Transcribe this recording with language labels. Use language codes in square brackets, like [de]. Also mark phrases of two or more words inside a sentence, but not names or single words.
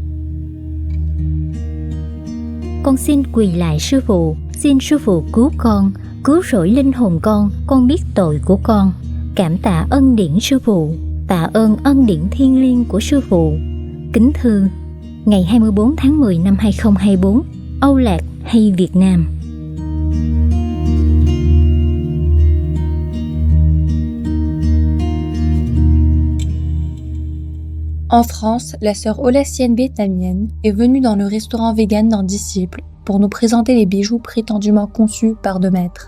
[vi] Con xin quỳ lại sư phụ, xin sư phụ cứu con, cứu rỗi linh hồn con biết tội của con. Cảm tạ ân điển sư phụ, tạ ơn ân điển thiêng liêng của sư phụ. Kính thư, ngày 24 tháng 10 năm 2024, Âu Lạc hay Việt Nam. [fr] En France, la sœur olesienne vietnamienne est venue dans le restaurant vegan d'un disciple pour nous présenter les bijoux prétendument conçus par deux maîtres.